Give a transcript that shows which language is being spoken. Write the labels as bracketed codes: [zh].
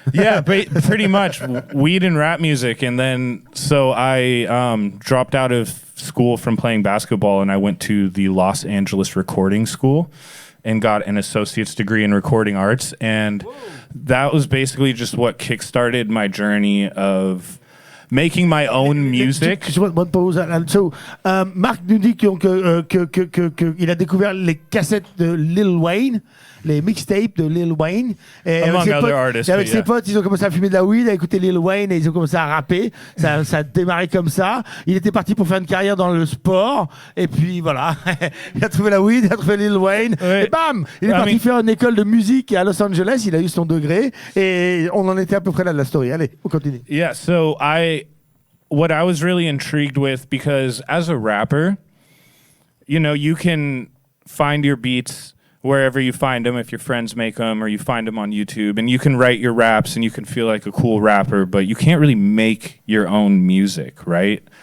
[en] Yeah, pretty much weed and rap music. And then so I dropped out of school from playing basketball, and I went to the Los Angeles Recording School and got an associate's degree in recording arts. And that was basically just what kickstarted my journey of making my own music. [fr] So, Marc nous dit qu'il a découvert les cassettes de Lil Wayne, les mixtapes de Lil Wayne. Et avec ses potes, ils ont commencé à fumer de la weed, à écouter Lil Wayne, et ils ont commencé à rapper. Ça a démarré comme ça. Il était parti pour faire une carrière dans le sport, et puis voilà, il a trouvé la weed, il a trouvé Lil Wayne, et bam, il est parti faire une école de musique à Los Angeles. Il a eu son degré, et on en était à peu près là de la story. Allez, on continue. [en] Yeah, so what I was really intrigued with, because as a rapper, you know, you can find your beats wherever you find them, if your friends make them or you find them on YouTube, and you can write your raps and you can feel like a cool rapper, but you can't really make your own music, right?